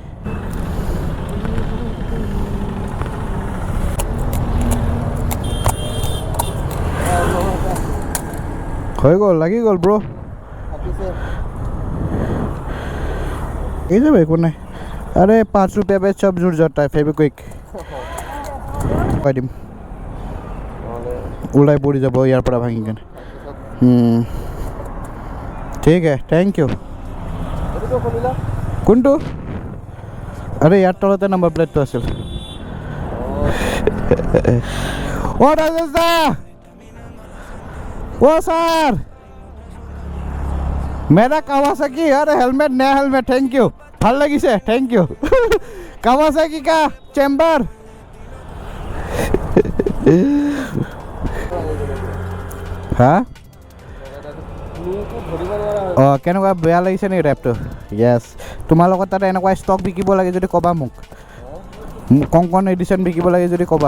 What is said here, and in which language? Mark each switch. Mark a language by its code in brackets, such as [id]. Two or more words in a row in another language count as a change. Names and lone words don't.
[as] হৈ গ'ল, লাগি গ'ল ব্ৰ। এই যাব, একো নাই। [hi] আৰে 5 रुपया पे सब जुड़ जाता है फेविक्विक। [as] দিম ওলাই পৰি যাব ইয়াৰ পৰা ভাঙি কেনে। ঠিক আছে, [en] thank you. [as] কোনটো? আৰে ইয়াৰ তলতে [en] number plate [as] আছিল। অ ৰাজেশ দা, [hi] ओ सर मेरा कावासाकी। अरे हेलमेट, नया हेलमेट, [en] thank you. [as] ভাল লাগিছে, [en] thank you. [hi] कावासाकी का चेम्बर। [as] হা অঁ কেনেকুৱা, বেয়া লাগিছে নেকি ৰেপটো? য়েছ, তোমাৰ লগত তাতে এনেকুৱা ষ্টক বিকিব লাগে যদি ক'বা মোক। কংকন এডিশ্যন বিকিব লাগে যদি ক'বা।